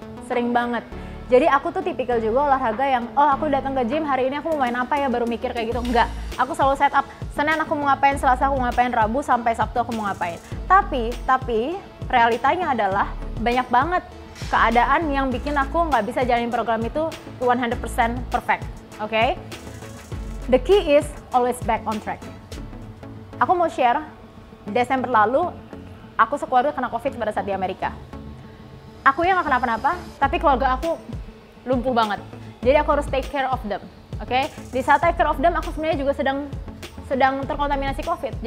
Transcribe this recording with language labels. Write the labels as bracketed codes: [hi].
[id] Sering banget. Jadi aku tuh tipikal juga olahraga yang, aku datang ke gym hari ini aku mau main apa ya, baru mikir kayak gitu. Enggak, aku selalu set up, Senin aku mau ngapain, Selasa aku mau ngapain, Rabu sampai Sabtu aku mau ngapain. Tapi realitanya adalah banyak banget keadaan yang bikin aku nggak bisa jalanin program itu 100% perfect. [en] Okay? The key is always back on track. [id] Aku mau share, Desember lalu aku sekeluarga kena COVID pada saat di Amerika. Aku yang nggak kenapa-napa, tapi keluarga aku lumpuh banget. Jadi aku harus [en] take care of them, [id] oke? Di saat [en] take care of them, [id] aku sebenarnya juga sedang terkontaminasi COVID.